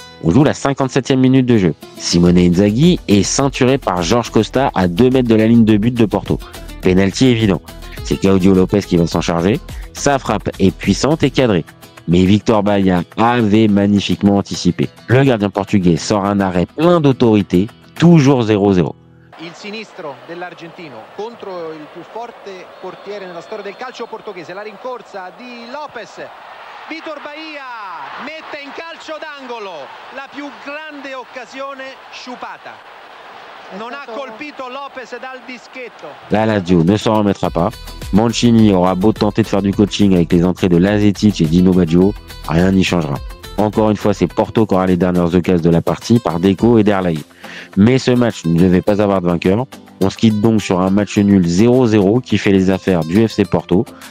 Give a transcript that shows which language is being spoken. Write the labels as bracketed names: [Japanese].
[French] On joue la 57e minute de jeu. Simone Inzaghi est ceinturé par Jorge Costa à 2 mètres de la ligne de but de Porto. Penalty évident. C'est Claudio Lopez qui va s'en charger. Sa frappe est puissante et cadrée. Mais Victor Baía avait magnifiquement anticipé. Le gardien portugais sort un arrêt plein d'autorité, toujours 0-0. [Italian] Il sinistro dell'argentino contro il più forte portiere nella storia del calcio portoghese, la rincorsa di Lopez. Vitor Bahia mette in calcio d'angolo la più grande occasione sciupata. Non ha colpito Lopez dal dischetto. [French] La Lazio ne s'en remettra pas. Mancini aura beau tenter de faire du coaching avec les entrées de Lazetic et Dino Baggio, rien n'y changera. Encore une fois, c'est Porto qui aura les dernières occasions de la partie par Deco et Derlei. Mais ce match ne devait pas avoir de vainqueur. On se quitte donc sur un match nul 0-0 qui fait les affaires du FC Porto.